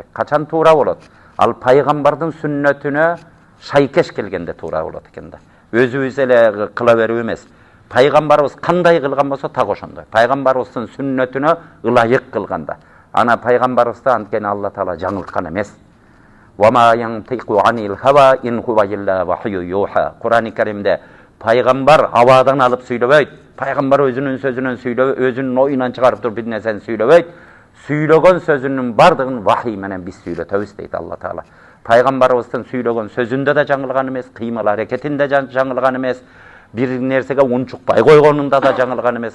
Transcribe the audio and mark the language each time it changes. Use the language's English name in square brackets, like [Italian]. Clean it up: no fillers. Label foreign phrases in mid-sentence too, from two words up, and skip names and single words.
[Kyrgyz] Качан туура болот? Ал пайгамбардын сүннөтүнө шайкеш келгенде туура болот экен да. Өзүбүз эле кыла берүү эмес. Пайгамбарыбыз кандай кылган болсо так ошондой. Пайгамбарыбыздын сүннөтүнө ылайык кылганда. Ана пайгамбарыбызды анткени Алла Таала жаңылткан эмес. [Arabic] وما ينطق عن الهوى إن هو إلا وحي يوحى. [Kyrgyz] Кур'ан-ы Каримде пайгамбар абадан алып сүйлөбөйт. Пайгамбар өзүнүн сөзүнөн сүйлөбөйт, өзүнүн оюнан чыгарып туруп бир нерсени сүйлөбөйт. Сүйлөгөн сөзүнүн бардыгын вахий менен биз сүйлөтөбүз дейт Алла Таала. Пайгамбарыбыздын сүйлөгөн сөзүндө да жаңылган эмес, кыймыл аракетинде жаңылган эмес, бир нерсеге унчукпай койгонунда да жаңылган эмес.